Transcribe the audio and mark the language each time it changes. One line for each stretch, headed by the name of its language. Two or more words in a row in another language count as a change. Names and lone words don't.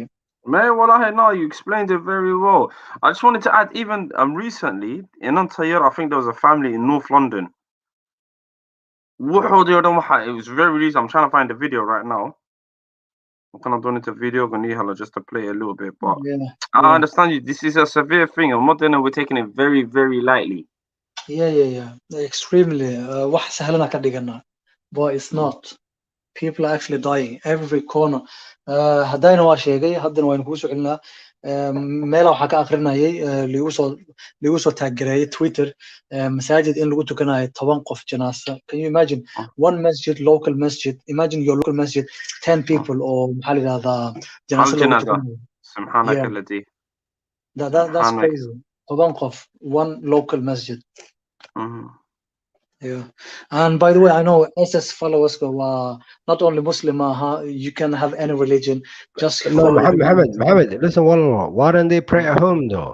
English: Man, wallahi, no, you explained it very well. I just wanted to add, even recently in Antayar, I think there was a family in North London. It was very recent. I'm trying to find the video right now. I'm kind of doing it a video just to play a little bit, but I understand you. This is a severe thing. I'm not we're taking it very, very lightly. Yeah. Extremely. But it's not. People are actually dying every corner.
Somali: Haddayna waa sheegay haddana waan kuu soo celinaa meela waxaa ka akrinayay liigu soo taaggareeyay Twitter masaajid in lagu tukanayo 10 qof janaasa.
English: Can you imagine one local masjid, imagine your local masjid 10 people
Somali: oo maxaa la yiraahdaa janaasa lagu tukanayo.
Arabic: سبحانك الذي.
English: That's crazy. 10 qof one local masjid. Yeah, and by the way, I know SS followers not only Muslim, you can have any religion. Just no, Muhammad, listen, why don't they pray at home though?